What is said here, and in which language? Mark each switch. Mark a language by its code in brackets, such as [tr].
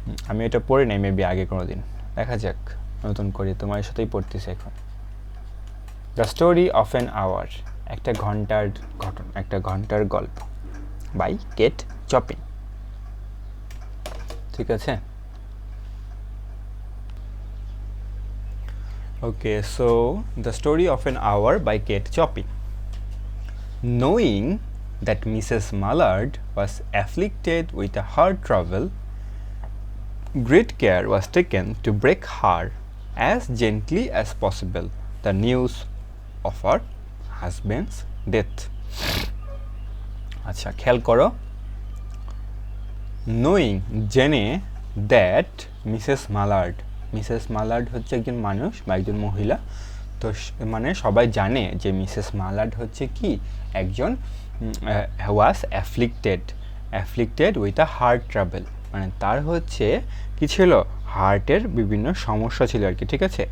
[bn] আমি এটা পড়ে নাই মেবি আগে কোনো দিন, দেখা যাক নতুন করে তোমার সাথেই পড়তেছি এখন। [en] the story of an hour, [bn] একটা ঘন্টার গল্প বাই কেট চপিন, ঠিক আছে। [en] Okay, so the story of an hour by Kate Chopin. Knowing that Mrs. Mallard was afflicted with a heart trouble, great care was taken to break her as gently as possible the news of her husband's death. [bn] আচ্ছা খেয়াল করো, knowing জেনে that Mrs. Mallard হচ্ছে একজন মানুষ বা একজন মহিলা, তো মানে সবাই জানে যে মিসেস মালার্ড হচ্ছে কি একজন [en] was afflicted with a heart trouble, [bn] মানে তার হচ্ছে কি ছিল, হার্টের বিভিন্ন সমস্যা ছিল আর কি, ঠিক আছে।